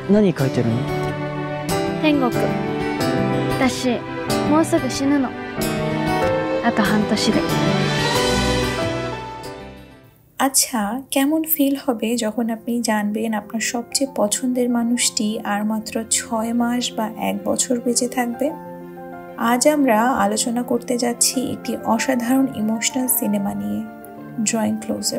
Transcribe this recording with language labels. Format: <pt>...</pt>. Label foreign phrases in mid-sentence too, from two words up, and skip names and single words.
<ja>何書いてるの？天国。私もうすぐ死ぬの。あと半年で。</ja> <bn>আচ্ছা, কেমন ফিল হবে যখন আপনি জানবেন আপনার সবচেয়ে পছন্দের মানুষটি আর মাত্র 6 মাস বা 1 বছর বেঁচে থাকবে? আজ আমরা আলোচনা করতে যাচ্ছি একটি অসাধারণ ইমোশনাল সিনেমা নিয়ে, ড্রয়িং ক্লোজার।</bn>